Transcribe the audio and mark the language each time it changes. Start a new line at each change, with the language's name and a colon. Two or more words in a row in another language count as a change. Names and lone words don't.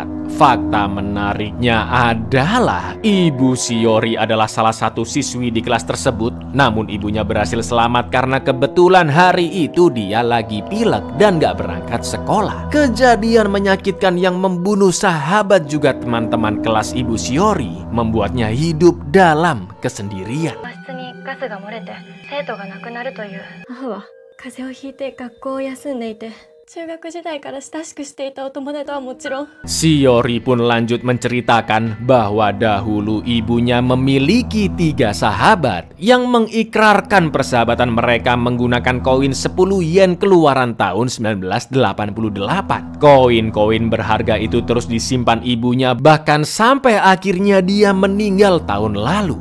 Indonesian: Fakta menariknya adalah ibu Shiori adalah salah satu siswi di kelas tersebut, namun ibunya berhasil selamat karena kebetulan hari itu dia lagi pilek dan gak berangkat sekolah. Kejadian menyakitkan yang membunuh sahabat juga teman-teman kelas ibu Shiori membuatnya hidup dalam kesendirian.
Japanese: ガスが漏れて生徒が亡くなるという。母は風邪をひいて学校を休んでいて、中学時代から親しくしていたお友達とはもちろん。
Indonesian: Shiori pun lanjut menceritakan bahwa dahulu ibunya memiliki 3 sahabat yang mengikrarkan persahabatan mereka menggunakan koin 10 yen keluaran tahun 1988. Koin-koin berharga itu terus disimpan ibunya bahkan sampai akhirnya dia meninggal tahun lalu.